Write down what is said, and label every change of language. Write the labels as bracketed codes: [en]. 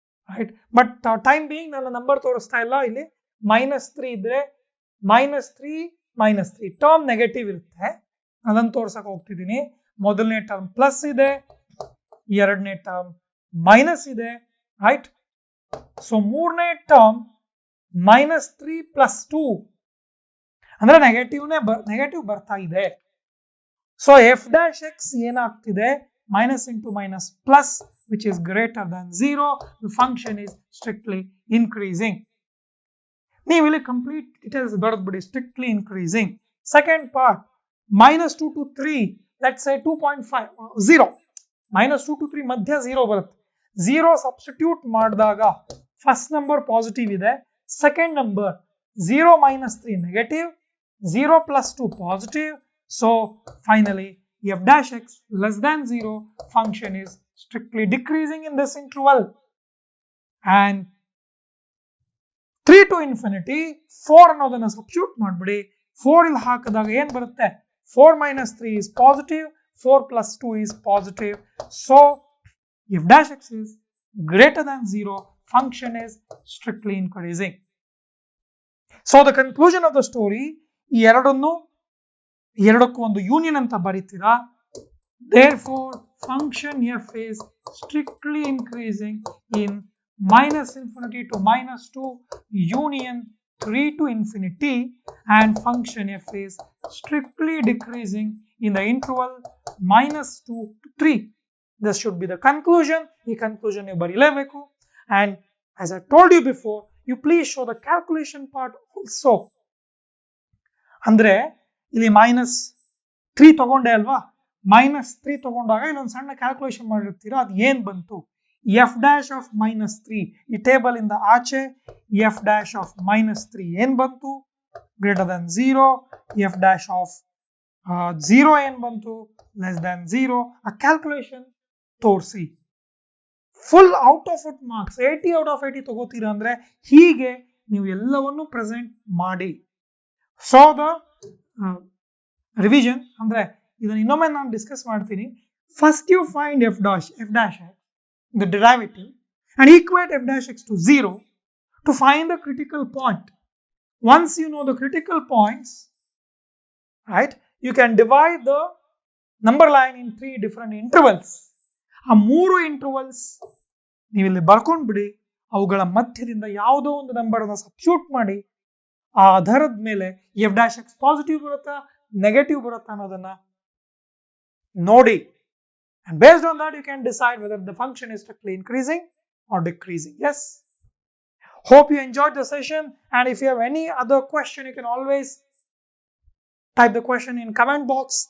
[kn] Right, [en] but time being [kn] ನಾನು number ತೋರಿಸ್ತಾ ಇಲ್ಲ. ಇಲ್ಲಿ -3 ಇದ್ರೆ -3 ಟರ್ಮ್ ನೆಗೆಟಿವ್ ಇರುತ್ತೆ, ಅದನ್ನು ತೋರ್ಸಕ್ ಹೋಗ್ತಿದ್ದೀನಿ. ಮೊದಲನೇ ಟರ್ಮ್ ಪ್ಲಸ್ ಇದೆ, ಎರಡನೇ ಟರ್ಮ್ ಮೈನಸ್ ಇದೆ. ರೈಟ್, ಸೊ ಮೂರನೇ ಟರ್ಮ್ -3 + 2 ಅಂದ್ರೆ ನೆಗೆಟಿವ್ ಬರ್ತಾ ಇದೆ. [en] so F dash X [kn] ಏನಾಗ್ತಿದೆ, [en] minus into minus plus, which is greater than 0. The function is strictly increasing. [kn] ನೀವು ಇಲ್ಲಿ complete details ಬರೆದ್ಬಿಡಿ, strictly increasing. Second part -2 to 3, [en] let's say [kn] 2.5 0. -2 to 3 ಮಧ್ಯ 0 ಬರುತ್ತೆ. 0 substitute ಮಾಡಿದಾಗ ಫಸ್ಟ್ ನಂಬರ್ ಪಾಸಿಟಿವ್ ಇದೆ, second number 0 - 3 negative, 0 + 2 positive. [en] So finally f dash x less than 0 function is strictly decreasing in this interval. And 3 to infinity 4 [kn] ಅನ್ನೋದನ್ನ substitute ಮಾಡ್ಬಿಡಿ. [en] 4 [kn] ಇಲ್ಲಿ ಹಾಕಿದಾಗ ಏನ್ ಬರುತ್ತೆ, [en] 4 - 3 is positive, 4 + 2 is positive. So f dash x is greater than 0 function is strictly increasing. So the conclusion of the story, [kn] ಈ ಎರಡಕ್ಕೂ ಒಂದು union ಅಂತ ಬರೀತೀರಾ. [en] Therefore function f is strictly increasing in -infinity to -2 union 3 to infinity, and function f is strictly decreasing in the interval -2 to 3. This should be the conclusion. The conclusion you [kn] barilebeku, [en] and as I told you before, you please show the calculation part also. [kn] ಅಂದ್ರೆ ಇಲ್ಲಿ -3 ತಗೊಂಡೆ ಅಲ್ವಾ, -3 ತಗೊಂಡಾಗ ಇಲ್ಲೊಂದು ಸಣ್ಣ calculation ಮಾಡಿರ್ತೀರಾ, ಅದು ಏನ್ ಬಂತು, ಎಫ್ ಡ್ಯಾಶ್ ಆಫ್ -3 ಈ ಟೇಬಲ್ ಇಂದ ಆಚೆ ಎಫ್ ಡ್ಯಾಶ್ ಆಫ್ -3 ಏನ್ ಬಂತು, [en] Greater than 0. F dash of 0 [kn] ಏನ್ ಬಂತು, [en] Less than 0. [kn] ಆ ಕ್ಯಾಲ್ಕುಲೇಷನ್ ತೋರಿಸಿ. [en] full out of it marks 80 out of 80 [kn] ತಗೋತೀರಾ ಅಂದ್ರೆ ಹೀಗೆ ನೀವು ಎಲ್ಲವನ್ನೂ ಪ್ರೆಸೆಂಟ್ ಮಾಡಿ. ಸೊ ದ ರಿವಿಷನ್ ಅಂದ್ರೆ ಇದನ್ನ ಇನ್ನೊಮ್ಮೆ ನಾನು ಡಿಸ್ಕಸ್ ಮಾಡ್ತೀನಿ. [en] First you find F dash X the derivative and equate f dash x to 0 to find the critical point. Once you know the critical points, right, you can divide the number line in 3 different intervals. [kn] ಆ 3 intervals ನೀವು ಇಲ್ಲಿ ಬರ್ಕೊಂಡು ಬಿಡಿ, ಅವುಗಳ ಮಧ್ಯದಿಂದ ಯಾವುದೋ ಒಂದು number ಅನ್ನು ಸಬ್ಸ್ಟಿಟ್ಯೂಟ್ ಮಾಡಿ, ಆ ಆಧಾರದ ಮೇಲೆ ಎಫ್ ಡ್ಯಾಶ್ ಎಕ್ಸ್ ಪಾಸಿಟಿವ್ ಬರುತ್ತಾ ನೆಗೆಟಿವ್ ಬರುತ್ತಾ ಅನ್ನೋದನ್ನ ನೋಡಿ. [en] And based on that, you can decide whether the function is strictly increasing or decreasing. Yes. Hope you enjoyed the session. And if you have any other question, you can always type the question in comment box.